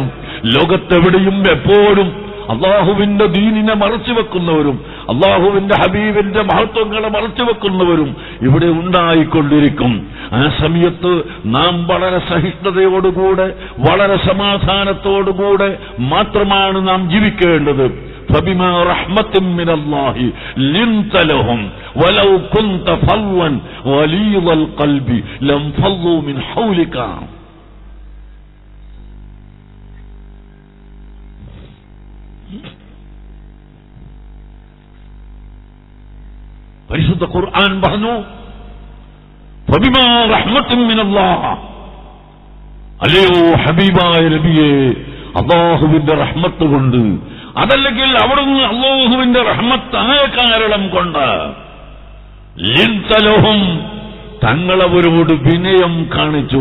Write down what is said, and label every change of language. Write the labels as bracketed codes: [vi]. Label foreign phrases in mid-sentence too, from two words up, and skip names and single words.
[ml] ലോകത്തെവിടെയും എപ്പോഴും അള്ളാഹുവിന്റെ ദീനിനെ മറച്ചുവെക്കുന്നവരും അള്ളാഹുവിന്റെ ഹബീബിന്റെ മഹത്വങ്ങളെ മറച്ചുവെക്കുന്നവരും ഇവിടെ ഉണ്ടായിക്കൊണ്ടിരിക്കും. ആ സമയത്ത് നാം വളരെ സഹിഷ്ണുതയോടുകൂടെ, വളരെ സമാധാനത്തോടുകൂടെ മാത്രമാണ് നാം ജീവിക്കേണ്ടത്. [ar] فبما رحمة من الله لنت لهم ولو كنت فظا غليظ القلب لانفضوا من حولك. [ml] പരിശുദ്ധ ഖുർആൻ പറഞ്ഞു [ar] فبما رحمة من الله, [ml] അല്ലയോ ഹബീബായ നബിയേ, അല്ലാഹുവിന്റെ റഹ്മത്ത് കൊണ്ട്, അതല്ലെങ്കിൽ അവിടുന്ന് അല്ലാഹുവിന്റെ റഹ്മത്തായ കാരണം കൊണ്ട് ലിൻതലഹും തങ്ങളവരോട് വിനയം കാണിച്ചു.